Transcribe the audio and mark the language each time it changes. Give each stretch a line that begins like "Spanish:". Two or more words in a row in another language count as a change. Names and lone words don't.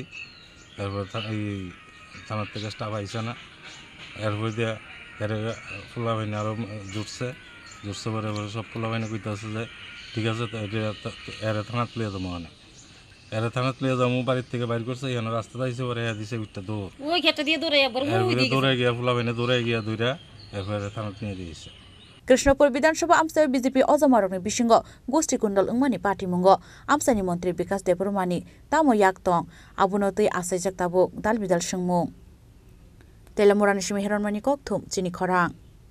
Bangla: এরপর এই থানার থেকে স্টাফ আইসে না, এরপর দিয়া ফুলা বাহিনী আরও জুটছে পরে সব ফুলা বাহিনী কইতেছে যে ঠিক আছে এরা থানাত লিয়ে যাবো, মানে এরা থানাত লিয়ে যাবো। বাড়ির থেকে বাইর করছে, এখানে রাস্তাতে আইসে পরে দিছে উঠটা দৌড়, এরপরে দৌড়ে গিয়া ফুলা বাহিনী দৌড়ে গিয়া দুইটা, এরপরে থানাত নিয়ে দিয়েছে।
Kok Borok: Krishnapur Bidansabha Amsai BJP Ozamarokni Bishingo Gosti Kundal Ungmani Party Mungo Amsani Montri Bikas Debrumani Tamo Yaktong Abunotui Asai Jaktabuk Dalbidal Shengmung Telamurani Shimi Heronmani Kokthum Chini Khorang